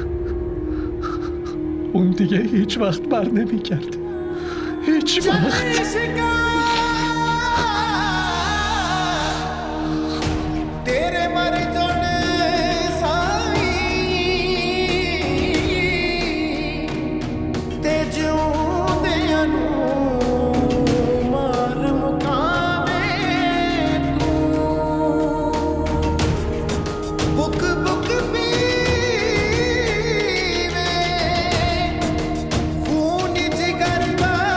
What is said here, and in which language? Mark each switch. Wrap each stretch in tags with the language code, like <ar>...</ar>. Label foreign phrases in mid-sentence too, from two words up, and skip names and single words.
<fa>اون دیگه هیچ وقت بر نمی کرد. هیچ وقت.</fa> <pa>ਤੇਰੇ ਮਰ ਜਾਣੇ ਸਾਈਂ ਤੇ ਜਿਊਂਦਿਆਂ ਨੂੰ ਮਾਰ ਮੁਕਾਵੇ ਤੂੰ ਬੁੱਕ ਬੁੱਕ ਪੀਵੇ ਖ਼ੂਨ ਜਿਗਰ ਦਾ</pa>